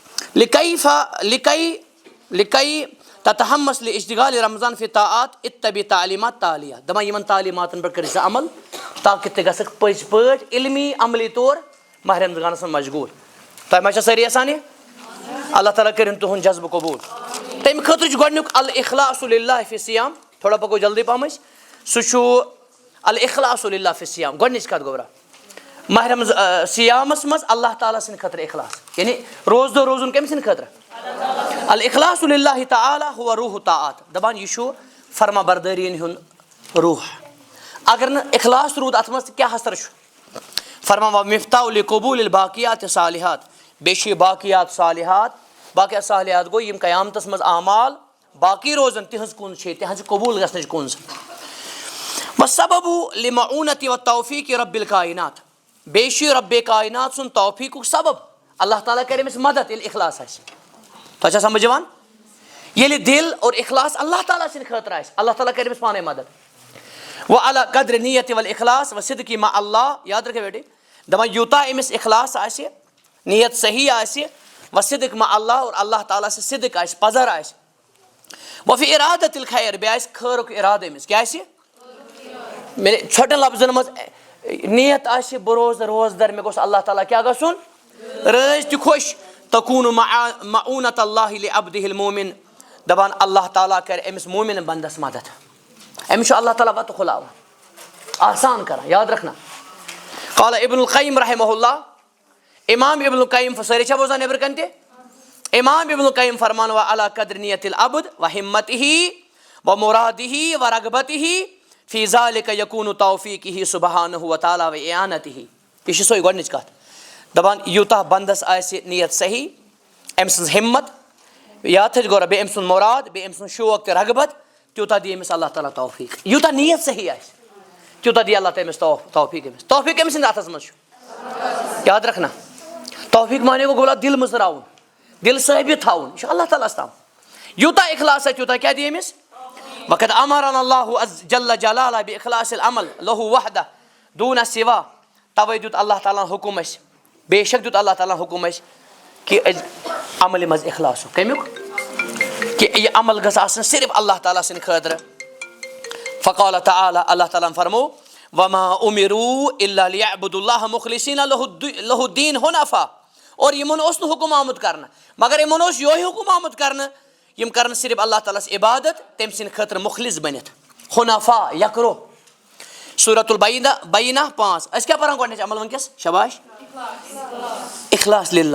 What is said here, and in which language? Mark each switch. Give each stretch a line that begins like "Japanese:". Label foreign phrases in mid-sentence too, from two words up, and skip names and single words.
Arabic: لِکَے تتحمس لاشتغال رمضان فی طاعات اتبع تعلیٖمات تالیہ
Kashmiri: دپان یِمن تعلیٖماتن پٮ۪ٹھ کٔرۍ ژٕ عمل تاکہِ ژٕ گژھکھ پٔزۍ پٲٹھۍ علمی عملی طور ماہ رمضانس منٛز مشغوٗل تۄہہِ ما چھا سٲری آسان یہِ اللہ تعالیٰ کٔرِنۍ تُہُنٛد جذبہٕ قبوٗل تمہِ خٲطرٕ چھُ گۄڈنیُک
Arabic: الاخلاص للہ فی صیام
Kashmiri: تھوڑا پکو جلدی پہم أسۍ سُہ چھُ
Arabic: الاخلاص للہ فی صیام
Kashmiri: گۄڈنِچ کتھ گوٚبرا ماہ رمضان سیامس منٛز اللہ تعالیٰ سٕنٛدِ خٲطرٕ اخلاص یعنی روزٕ دۄہ روزُن کٔمۍ سٕنٛدِ خٲطرٕ
Arabic: الاخلاص للہ تعالیٰ ہوا روح
Kashmiri: طاعات دپان یہِ چھُ فرما بردٲری ہُنٛد روح اگر نہٕ اخلاص روٗد اتھ منٛز تہٕ کیٛاہ اثر چھُ فرمان
Arabic: مفتاح لقبوٗل الباقیات صالحات
Kashmiri: بیٚیہِ چھُ یہِ باقیات صالحات گوٚو یِم قیامتس منٛز اعمال باقٕے روزن تِہنٛز کُن چھِ تِہنٛزِ قبوٗل گژھنٕچ کُنز
Arabic: وسبب لمعونة وتوفیق رب الکائنات
Kashmiri: بیٚیہِ چھُ ربِ کائنات سُنٛد توفیٖقُک سبب اللہ تعالیٰ کرِ أمِس مدد ییٚلہِ اخلاص آسہِ. تۄہہِ چھا سمجھ یِوان؟ ییٚلہِ دِل اور اخلاص اللہ تعالیٰ سٕنٛدِ خٲطرٕ آسہِ اللہ تعالیٰ کرِ أمِس پانے مدد.
Arabic: وعلی قدرِ نیت والاخلاص وصدق مع اللہ.
Urdu: یاد رکھے بیٹے
Kashmiri: دپان یوٗتاہ أمِس اخلاص آسہِ نیت صحیح آسہِ
Arabic: وصدق مع اللہ
Kashmiri: اور اللہ تعالیٰ سۭتۍ صدق آسہِ پزر آسہِ.
Arabic: وفی ارادت الخیر
Kashmiri: بیٚیہِ آسہِ خٲرُک اِرادٕ أمِس کیٛاہ آسہِ میرے ژھۄٹن لفظن منٛز نیت آسہِ بہٕ روزٕ روزدر مےٚ گوٚژھ اللہ تعالیٰ کیٛاہ گژھُن رٲضۍ تہِ خۄش.
Arabic: تکوٗنُ معوٗنت اللہ لعبدہ المومن.
Kashmiri: دپان اللہ تعالیٰ کرِ أمِس مومن بنٛدس مدد. أمِس چھُ اللہ تعالیٰ وتہٕ کھُلاوان آسان کران.
Urdu: یاد رکھنا.
Arabic: قال ابن القیم رحمہ اللہ.
Kashmiri: امام ابن القیم سٲری چھا بوزان نیبرٕ کَنۍ تہِ؟
Arabic: امام ابن القیم فرمان وعلی قدر نیت العبد وہمتہ ومرادہ ورغبتہ فی ذالک یکون توفیقہ سبحانہ وتعالیٰ واعانتہ.
Kashmiri: یہِ چھِ سۄے گۄڈنِچ کتھ. دپان یوٗتاہ بنٛدس آسہِ نیت صحیح أمۍ سٕنٛز ہمت یاد تھٲیزِ گوٚرا بیٚیہِ أمۍ سُنٛد مراد بیٚیہِ أمۍ سُنٛد شوق تہٕ رغبت تیوٗتاہ دِیہِ أمِس اللہ تعالیٰ توفیٖق. یوٗتاہ نیت صحیح آسہِ تیوٗتاہ دِیہِ اللہ تعالیٰ أمِس توفیٖق. أمِس توفیٖق أمۍ سٕنٛدِ اَتھس منٛز چھُ.
Urdu: یاد رکھنا.
Kashmiri: توفیٖق مانے گوٚو گوٚو دِل منٛز ترٛاوُن دِل ثٲبت تھاوُن یہِ چھُ اللہ تعالیٰ ہس تام. یوٗتاہ اخلاص آسہِ تیوٗتاہ کیٛاہ دِیہِ أمِس.
Arabic: وقد امرنا اللہ جل جلالہ باخلاص العمل لہ وحدہ دوٗنہ سوا.
Kashmiri: توے دیُت اللہ تعالیٰ ہن حُکم اسہِ بے شک دیُت اللہ تعالیٰ ہن حُکم اسہِ کہِ أسۍ عملہِ منٛز اخلاص کمیُک کہ یہِ عمل گژھِ آسٕنۍ صرف اللہ تعالیٰ سٕنٛدِ خٲطرٕ.
Arabic: فقال تعالیٰ
Kashmiri: اللہ تعالیٰ ہن فرمو
Arabic: وما امروا الا لیعبدوا اللہ مخلصین لہ الدین حنفاء.
Kashmiri: اور یِمن اوس نہٕ حُکم آمُت کرنہٕ مگر یِمن اوس یِہوے حُکم آمُت کرنہٕ یِم کرن صرف اللہ تعالیٰ ہس عبادت تٔمۍ سٕنٛدِ خٲطرٕ مُخلص بٔنِتھ حنفاء یکرو. سورۃ البینہ 5. أسۍ کیٛاہ پران گۄڈنِچ عمل وٕنکیٚس شاباش
Arabic: اخلاص للہ.